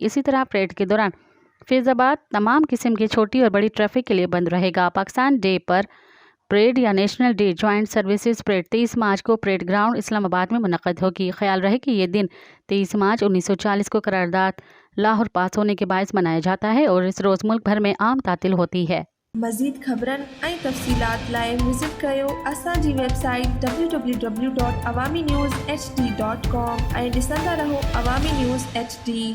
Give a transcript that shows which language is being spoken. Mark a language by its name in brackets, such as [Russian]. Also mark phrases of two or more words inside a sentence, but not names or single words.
[Urdu] اسی طرح پریڈ کے دوران فیض آباد تمام قسم کی چھوٹی اور بڑی ٹریفک کے لیے بند رہے گا۔ پاکستان ڈے پر پریڈ یا نیشنل ڈے جوائنٹ سروسز پریڈ 23 مارچ کو پریڈ گراؤنڈ اسلام آباد میں منعقد ہوگی۔ خیال رہے کہ یہ دن 23 مارچ 1940 کو قرارداد لاہور پاس ہونے کے باعث منایا جاتا ہے اور اس روز ملک بھر میں عام تعطیل ہوتی ہے۔ [Sindhi] مزید خبرن ऐं तफ़सीलात लाइ विज़िट कयो असांजी वेबसाइट www.awamiNewsHD.com ऐं ॾिसंदा रहो अवामी न्यूज़ HD।